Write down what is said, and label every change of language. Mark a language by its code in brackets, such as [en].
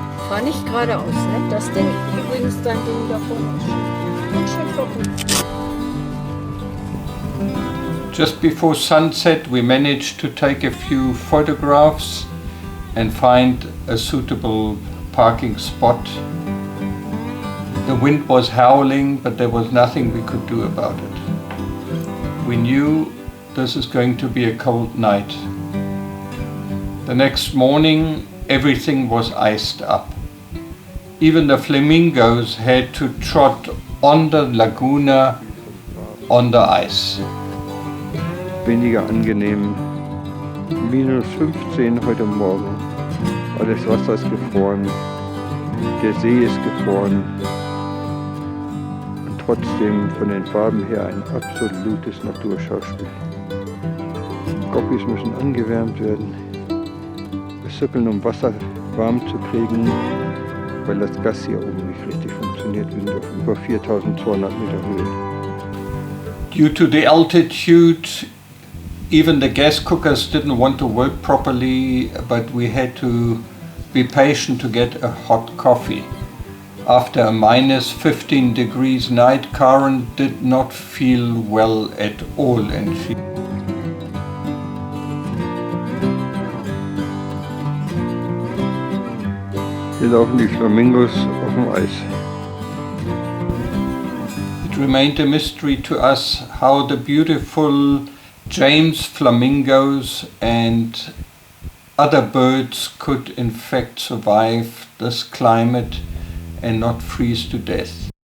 [de] Fahr nicht geradeaus, ne? Das Ding, übrigens dein Ding da vorne. Und schön vorbei. [en] Just before sunset we managed to take a few photographs and find a suitable parking spot. The wind was howling, but there was nothing we could do about it. We knew this is going to be a cold night. The next morning everything was iced up. Even the flamingos had to trot on the laguna on the ice. [de] Weniger angenehm. -15 heute Morgen. Alles Wasser ist gefroren, der See ist gefroren und trotzdem von den Farben her ein absolutes Naturschauspiel. Goppies müssen angewärmt werden, wir um Wasser warm zu kriegen, weil das Gas hier oben nicht richtig funktioniert. Wir sind auf über 4200 Meter Höhe. [en] Due to the altitude, even the gas cookers didn't want to work properly, but we had to be patient to get a hot coffee. After a minus 15 degrees night, Karen did not feel well at all, and she [de] Hier laufen die Flamingos auf dem Eis. [en] It remained a mystery to us how the beautiful James Flamigos and other birds could in fact survive this climate and not freeze to death.